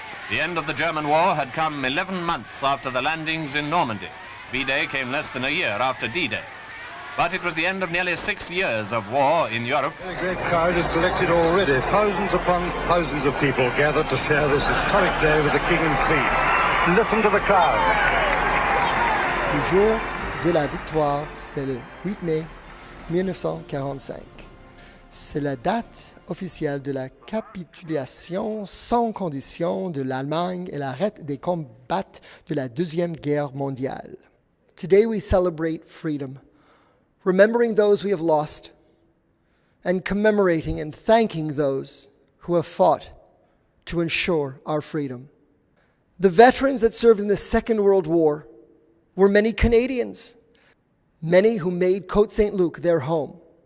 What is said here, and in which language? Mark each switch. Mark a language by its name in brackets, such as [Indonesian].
[English] The end of the German war had come 11 months after the landings in Normandy. V-Day came less than a year after D-Day. But it was the end of nearly 6 years of war in Europe. A great crowd is collected already. Thousands upon thousands of people gathered to share this historic day with the King and Queen. Listen to the crowd. [French] Le jour de la victoire, c'est le 8 mai 1945. C'est la date officielle de la capitulation sans condition de l'Allemagne et l'arrêt des combats de la Deuxième Guerre mondiale. [English] Today we celebrate freedom, remembering those we have lost, and commemorating and thanking those who have fought to ensure our freedom. The veterans that served in the Second World War were many Canadians, many who made Côte Saint-Luc their home.